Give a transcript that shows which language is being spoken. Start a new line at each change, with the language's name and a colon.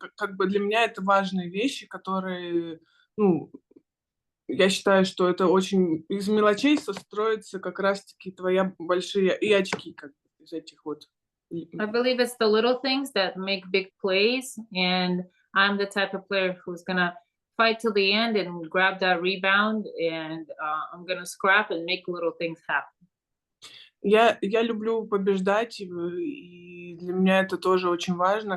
Russian: Как бы для меня это важные вещи, которые, я считаю, что это очень из мелочей строятся как раз-таки твои большие и очки, как из этих вот.
English: I believe it's the little things that make big plays, and I'm the type of player who's gonna fight till the end and grab that rebound, and I'm gonna scrap and make little things happen.
Russian: Я люблю побеждать, и для меня это тоже очень важно.